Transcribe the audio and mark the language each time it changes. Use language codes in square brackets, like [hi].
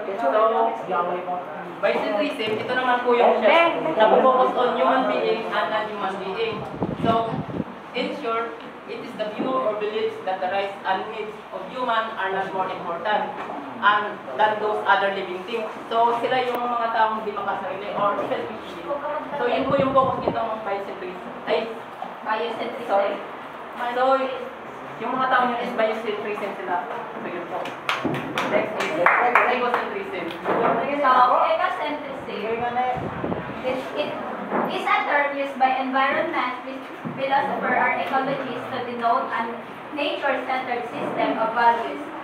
[en] So, biocentrism, [tl] ito naman po yung siya, [en] na-focus on human being and non-human being. So, in short, it is the view or beliefs that the rights and needs of human are not more important than those other living things. [tl] So, sila yung mga taong di makasarili or selfish. So, yun po yung focus nitong biocentrism. Biocentrism. [en] Sorry. [tl] So, yung mga taong yun is biocentrism sila. [en] So, [tl] yun po. [en] Next is ecocentrism. So, ecocentrism it is a term used by environment philosopher or ecologists to denote a nature-centered system of values.